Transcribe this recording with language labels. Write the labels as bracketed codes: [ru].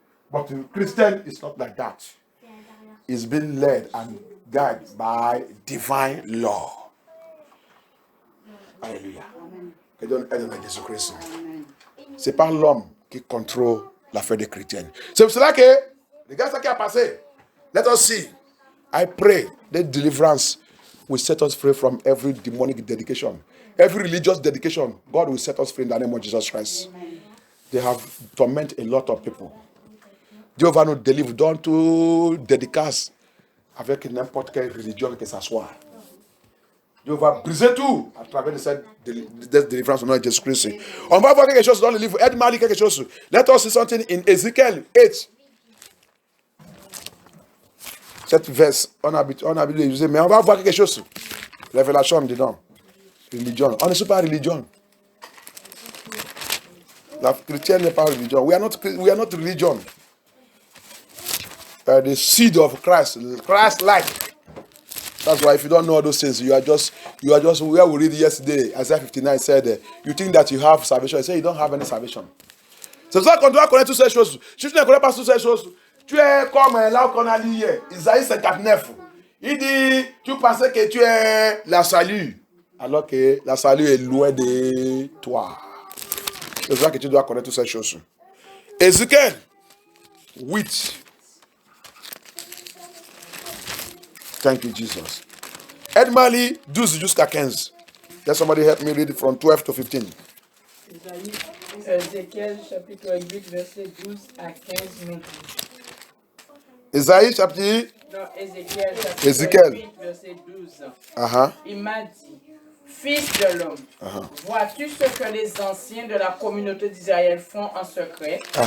[en] But the Christian is not like that. It's being led and guided by divine law. Alléluia. [fr] Que Dieu aide à Jésus-Christ. C'est pas l'homme qui contrôle l'affaire des chrétiens. C'est pour cela que, regarde ce qui a passé. [en] Let us see. I pray that deliverance will set us free from every demonic dedication. Every religious dedication, God will set us free in the name of Jesus Christ. Amen. They have tormented a lot of people. [fr] Dieu va nous délivrer, donc tout dédicace avec n'importe quelle religion que ce soit. Dieu va briser tout à travers cette délivrance au nom de Jésus-Christ. On va voir quelque chose dans le livre. Aide-moi à lire quelque chose. [en] Let us see something in Ezekiel 8. [fr] Cette verse, on a habitué d'utiliser, mais on va voir quelque chose. Révélation dedans. Religion. On ne suit pas religion. La chrétienne n'est pas religion. [en] We are not religion. The seed of Christ, Christ-like. That's why if you don't know those things, you are just where we read yesterday, Isaiah 59 said, you think that you have salvation. I say you don't have any salvation. [fr] C'est ça qu'on doit connaître toutes ces choses. Si tu ne connais pas toutes ces choses, tu es comme là qu'on a lu hier, Isaïe 59. Il dit, tu pensais que tu es la salut, alors que la salut est loin de toi. C'est ça que tu dois connaître toutes ces choses. Ézéchiel 8. [en] Thank you, Jesus. [fr] Aide-moi à lire 12 jusqu'à 15. [en] Let somebody help me read from 12 to 15. [fr] Ézéchiel chapitre 8, verset 12 à 15 nous dit. Ésaïe chapitre. Non, Ézéchiel 8, verset 12. Il m'a dit, fils de l'homme, vois-tu ce que les anciens de la communauté d'Israël font en secret?